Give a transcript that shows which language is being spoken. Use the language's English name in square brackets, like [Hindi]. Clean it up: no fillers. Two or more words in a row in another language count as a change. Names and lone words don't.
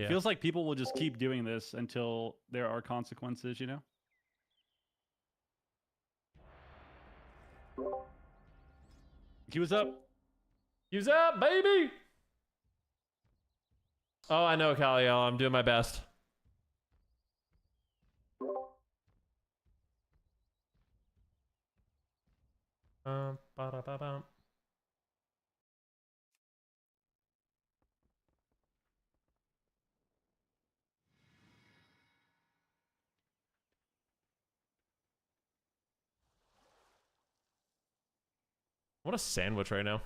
[English] it feels like people will just keep doing this until there are consequences, you know. Queue's up. Use up, baby. Oh, I know, Kaliel. I'm doing my best. Ba-da-ba-bum. What a sandwich right now.